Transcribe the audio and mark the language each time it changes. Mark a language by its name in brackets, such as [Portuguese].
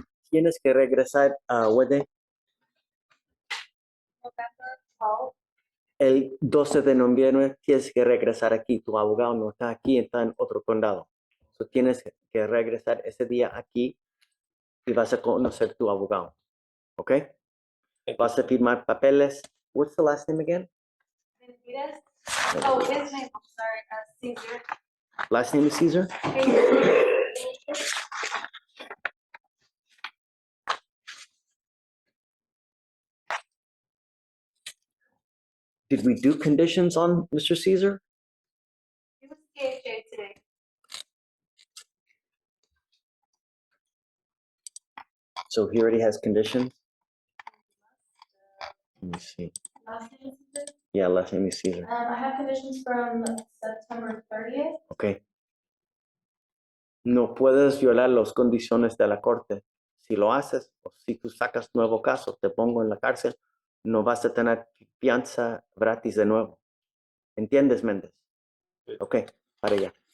[Spanish] Tienes que regresar a Wede el 12 de noviembre. Tienes que regresar aquí. Tu abogado no está aquí, está en otro condado. So tienes que regresar ese día aquí y vas a conocer tu abogado. ¿Ok? Vas a firmar papeles. [English] What's the last name again? Oh, his name, I'm sorry, Caesar. Last name is Caesar? Did we do conditions on Mr. Caesar? He was KJ today. So he already has conditions? Let me see. Last name is Caesar? Yeah, last name is Caesar. I have conditions from September 30th. Okay. [Spanish] No puedes violar las condiciones de la corte. Si lo haces, o si tú sacas nuevo caso, te pongo en la cárcel, no vas a tener fianza gratis de nuevo. ¿Entiendes, Méndez? Ok, para allá.